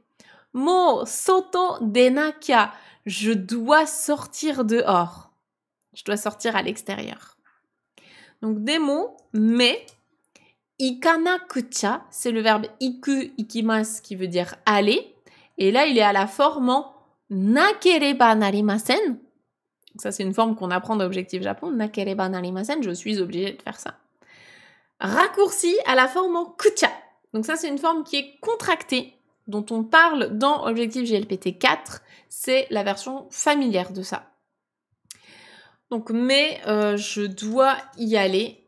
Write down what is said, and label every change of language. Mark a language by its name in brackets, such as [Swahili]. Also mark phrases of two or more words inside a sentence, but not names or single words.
[Japanese] もう外出なきゃ. [French] Je dois sortir dehors. Je dois sortir à l'extérieur. Donc des mots, mais ikanakucha, c'est le verbe iku, ikimasu qui veut dire aller. Et là, il est à la forme en [Japanese] なければなりません. [French] Donc ça, c'est une forme qu'on apprend dans Objectif Japon. [Japanese] なければなりません, [French] je suis obligée de faire ça. Raccourci à la forme en kucha. Donc ça, c'est une forme qui est contractée, dont on parle dans Objectif JLPT 4. C'est la version familière de ça. Donc, mais je dois y aller.